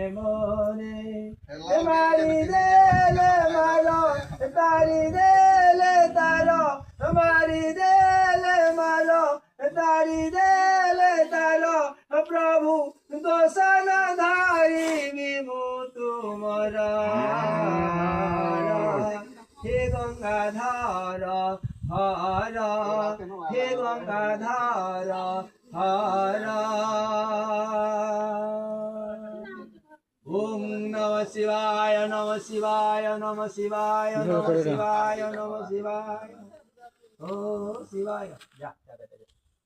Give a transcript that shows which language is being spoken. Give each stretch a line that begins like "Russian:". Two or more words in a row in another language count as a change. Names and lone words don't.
Bangla: মনে মারি দেলে মারো তারি দেলে তারো মারি দেলে মারো তারি দেলে তারো প্রভু দোষন ধারি বিমু তুমর হে গঙ্গাধর হর হে গঙ্গাধর হর
Sanskrit: ওম নমঃ শিবায় নমঃ শিবায় নমঃ শিবায় নমঃ শিবায় নমঃ শিবায় ও শিবায় যা